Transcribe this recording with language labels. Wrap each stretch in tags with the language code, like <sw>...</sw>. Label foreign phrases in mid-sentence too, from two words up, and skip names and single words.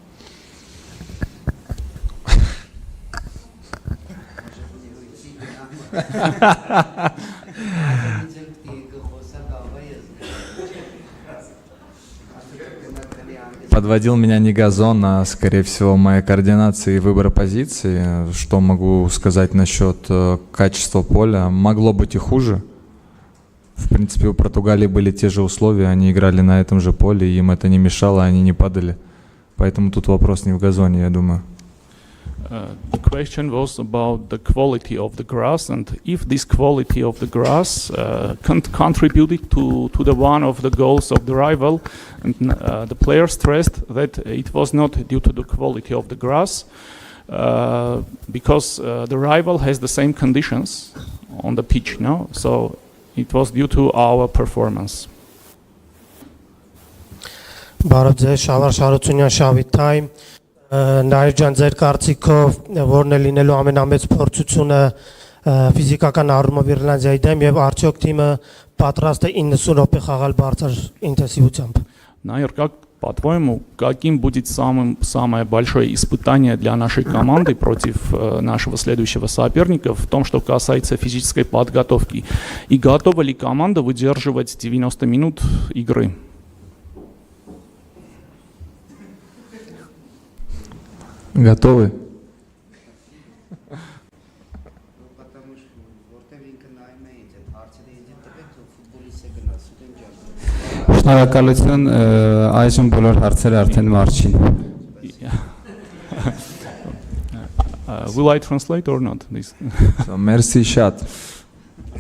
<ru>Подводил меня не газон, а, скорее всего, моя координация и выбор позиции. Что могу сказать насчет качества поля? Могло быть и хуже. В принципе, у Португалии были те же условия, они играли на этом же поле, им это не мешало, они не падали. Поэтому тут вопрос не в газоне, я думаю.</ru> <en>The question was about the quality of the grass, and if this quality of the grass contributed to the one of the goals of the rival, and the player stressed that it was not due to the quality of the grass, because the rival has the same conditions on the pitch, no? So it was due to our performance.</en> <hy>Բարև ձեզ, Շավար Շարությունյան, Շավի Time. Նաիր ջան, ձեր կարծիքով որն է լինելու ամենամեծ փորձությունը ֆիզիկական առումով Իռլանդիայի դեմ եւ արդյոք թիմը պատրաստ է 90 րոպե խաղալ բարձր ինտենսիվությամբ?</hy> <ru>Наир, как по-твоему, каким будет самое большое испытание для нашей команды против нашего следующего соперника в том, что касается физической подготовки? И готова ли команда выдерживать 90 минут игры? Готовы?</ru> <hy>Շնորհակալություն, այժմ բոլոր հարցերը արդեն մարջին։</hy> <en>Will I translate or not? This?</en> <fr>Merci chat.</fr>